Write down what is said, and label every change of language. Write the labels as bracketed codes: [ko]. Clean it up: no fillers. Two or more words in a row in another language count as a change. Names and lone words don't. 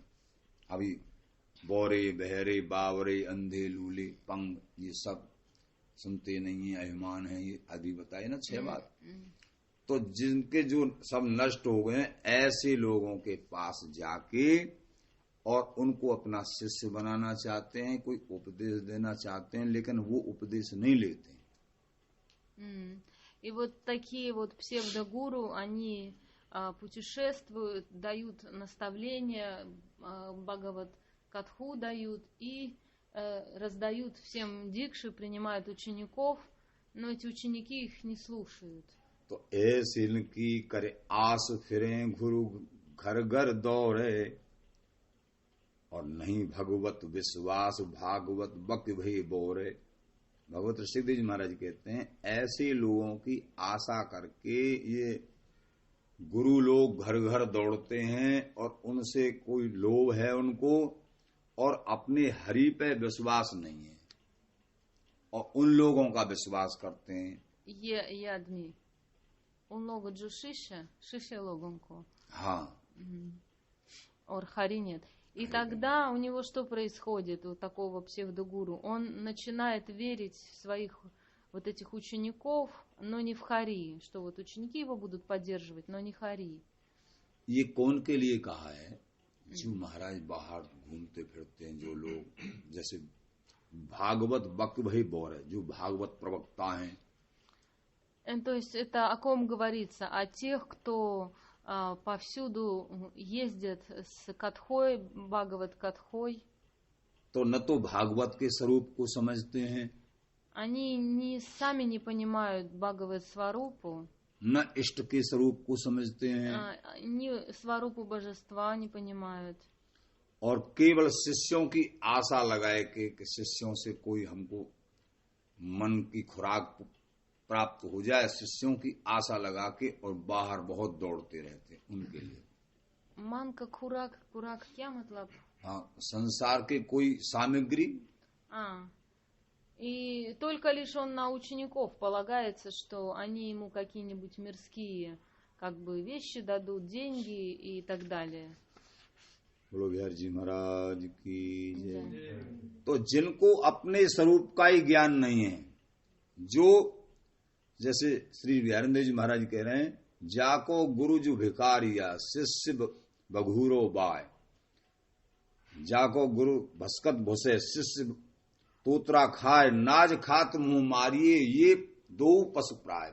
[hi] अभी बौरे बहरे बावरे अंधे लूले पंग, ये सब सुनते नहीं है, अभिमान है, ये आदि बताए ना 6 बात। तो जिनके जो सब नष्ट हो गए हैं, ऐसे लोगों के पास जाके और उनको अपना शिष्य बनाना चाहते हैं, कोई उपदेश देना चाहते हैं, लेकिन वो उपदेश नहीं लेते। [ru] И вот такие вот псевдогуру, они путешествуют, дают наставления, Бхагават Катху дают и раздают всем дикши, принимают учеников, но эти ученики их не слушают. [hi] तो ऐसे इनकी करे आस फिरें गुरु घर घर दौड़े और नहीं भगवत विश्वास भागवत बक भई बोरे। भगवत ऋषिदेव जी महाराज कहते हैं ऐसे लोगों की आशा करके ये गुरु लोग घर घर दौड़ते हैं और उनसे कोई लोभ है उनको, और अपने हरि पे विश्वास नहीं है और उन लोगों का विश्वास करते हैं। ये आदमी उन लोगों जो शिष्य लोगों को, हाँ, [ru] और хари нет. И тогда у него что происходит, у такого псевдогуру? Он начинает верить в своих вот этих учеников, но не в хари, что вот ученики его будут поддерживать, но не хари. [hi] ये कौन के लिए कहा है? जो महाराज बाहर घूमते फिरते हैं, जो लोग जैसे भागवत बक भई बोर है, जो भागवत प्रवक्ता हैं। [ru] То есть это о ком говорится? О тех, кто повсюду ездят с катхой, Бхагават Катхой. [hi] तो न तो भागवत के स्वरूप को समझते हैं, [ru] Они сами не понимают Бхагават Сварупу, [hi] न इष्ट के स्वरूप को समझते हैं, [ru] ни Сварупу божества не понимают. [hi] और केवल शिष्यों की आशा लगाए कि शिष्यों से कोई हमको मन की खुराक प्राप्त हो जाए, शिष्यों की आशा लगा के और बाहर बहुत दौड़ते रहते उनके लिए। मन का खुराक क्या मतलब? हाँ, संसार के कोई सामग्री। [ru] И только лишь он на учеников полагается, что они ему какие-нибудь мирские как бы вещи дадут, деньги и так далее. [hi] बोलो बिहार जी महाराज की जय। तो जिनको अपने स्वरूप का ही ज्ञान नहीं है, जो जैसे श्री बिहारेंद्र जी महाराज कह रहे हैं, जाको गुरु जो भिखारिया शिष्य बघूरो बाय, जाको गुरु भस्कत भुसे शिष्य तोतरा खाए, नाज खात मुंह मारिए, ये 2 पशु प्राय।